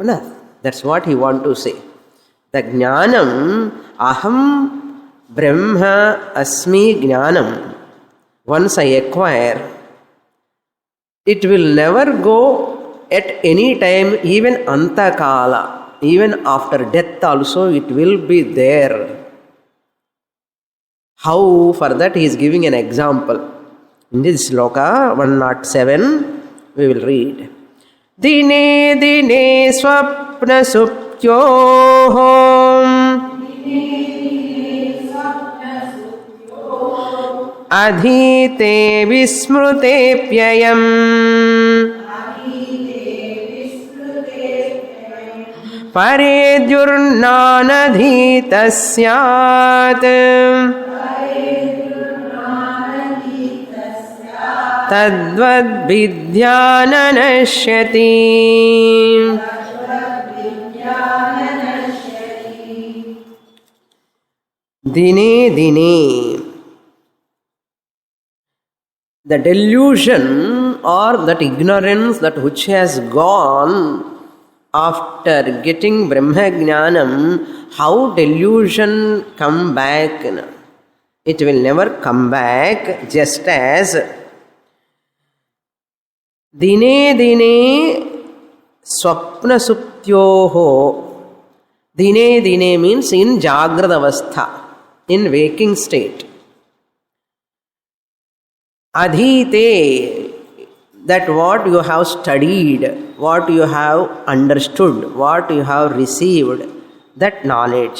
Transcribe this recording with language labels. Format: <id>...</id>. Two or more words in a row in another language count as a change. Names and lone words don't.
<en>No, that's what he want to say. The Jnanam,</en> <sa>अहम् ब्रह्म अस्मि ज्ञानम्,</sa> <en>once I acquire, it will never go at any time, even Antakala, even after death also it will be there. How? For that he is giving an example. In this sloka 107, we will read.</en> <sa>दिने दिने स्वप्न सुप्त्योहम् अधीते विस्मृतेप्ययम् परेद्युर्नानधीता स्यात् तद्वद् विद्यानानश्यति. दिने दिने.</sa> <en>The delusion or that ignorance that which has gone after getting</en> <sa>ब्रह्म ज्ञानम्,</sa> <en>how delusion come back? It will never come back, just as</en> <sa>दिने दिने स्वप्न सुप्त्योहो. दिने दिने</sa> <en>means in</en> <sa>जाग्रद अवस्था,</sa> <en>in waking state. Adhite, that what you have studied, what you have understood, what you have received, that knowledge.</en>